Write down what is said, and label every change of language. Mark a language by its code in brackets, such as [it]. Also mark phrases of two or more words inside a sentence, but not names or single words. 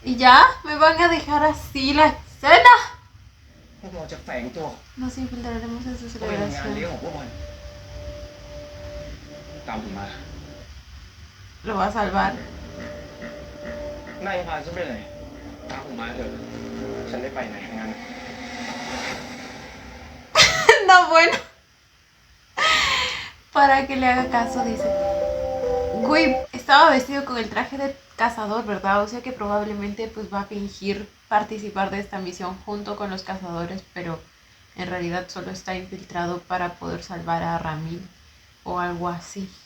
[es] Y ya, me van a dejar así la escena. [th] พวกเราจะแฝงตัว [es] Nos infiltraremos en su [th] เข้าไปในงานเลี้ยง [es] celebración. [th] ของพวกมัน ตามผมมา [es] Lo va a salvar. [th] นายพาฉันไปไหนตามผมมาเถอะ ฉันได้ไปไหนทั้งนั้น [es] No, bueno. Para que le haga caso, dice. Güey, estaba vestido con el traje de cazador, ¿verdad? O sea que probablemente pues va a fingir participar de esta misión junto con los cazadores, pero en realidad solo está infiltrado para poder salvar a Ramil o algo así.